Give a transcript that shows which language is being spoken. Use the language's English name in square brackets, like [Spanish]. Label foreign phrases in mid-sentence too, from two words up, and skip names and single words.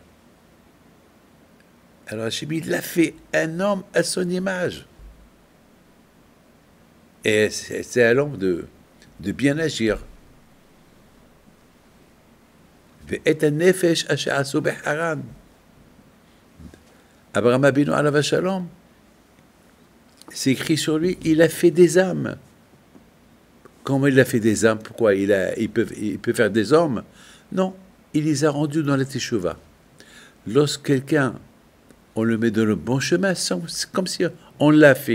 [French] Alors Hachem, il a fait un homme à son image. Et c'est à l'homme de bien agir. [Hebrew] אברהם אבינו עליו השלום, [French] c'est écrit sur lui, il a fait des âmes. Comment il a fait des âmes? Pourquoi il peut faire des hommes? Non, il les a rendus dans la teshuva. Lorsque quelqu'un, on le met dans le bon chemin, c'est comme si on l'a fait.